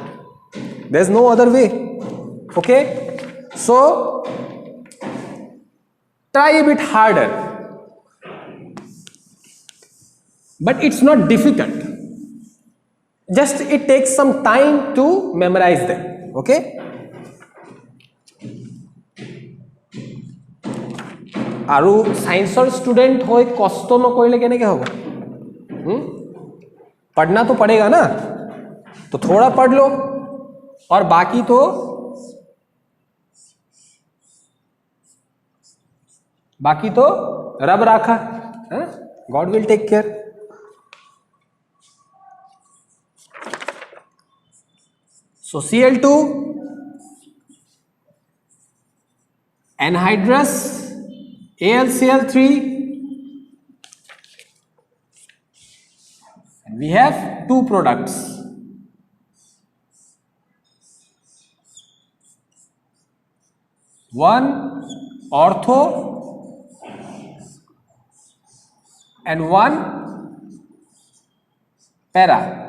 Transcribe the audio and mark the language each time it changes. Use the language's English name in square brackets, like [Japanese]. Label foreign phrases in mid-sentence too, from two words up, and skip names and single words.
[English] There's no other way. Okay, so try a bit harder, but it's not difficult. Just it takes some time to memorize them. [Assamese] Okay, আৰু [English] science student [Assamese] হৈ কষ্ট নকৰিলে কেনেকৈ হ'ব? [Hindi] पढ़ना तो पड़ेगा ना, तो थोड़ा पढ़ लो और बाकी तो रब राखा, [English] God will take care. सो Cl2 anhydrous AlCl3 and we have two products. One ortho and one para.